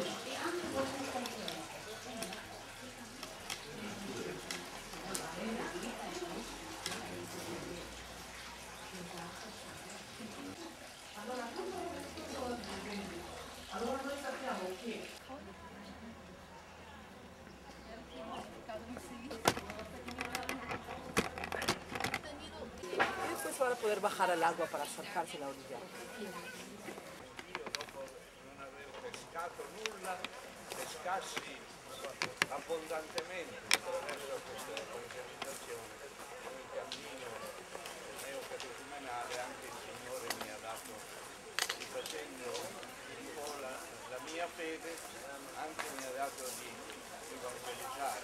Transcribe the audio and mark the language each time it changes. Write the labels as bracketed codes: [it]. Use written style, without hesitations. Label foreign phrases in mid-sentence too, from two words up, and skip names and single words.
[it] E anche allora noi sappiamo che [es] Y después van a poder bajar al agua para acercarse a la orilla. [it] Dopo non avevo pescato nulla, pescassi abbondantemente attraverso questa organizzazione, come il cammino neocatecumenale. Anche il Signore mi ha dato, rifacendo un po' la mia fede, anche mi ha dato di evangelizzare.